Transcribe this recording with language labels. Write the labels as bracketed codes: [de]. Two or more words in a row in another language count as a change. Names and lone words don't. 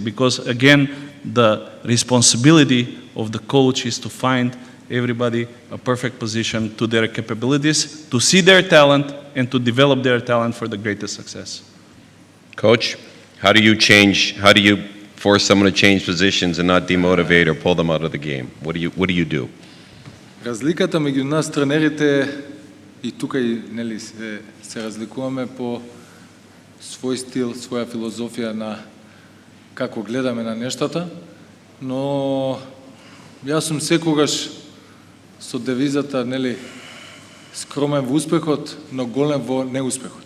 [en] Because again, the responsibility of the coach is to find everybody a perfect position to their capabilities, to see their talent, and to develop their talent for the greatest success. Coach, how do you force someone to change positions and not demotivate or pull them out of the game? What do you do? [mk] Разликата меѓу нас тренерите и тука и нели се разликуваме по свој стил, своја филозофија на како гледаме на нештата, но јас сум секогаш со девизата нели скромен во успехот, но голем во неуспехот.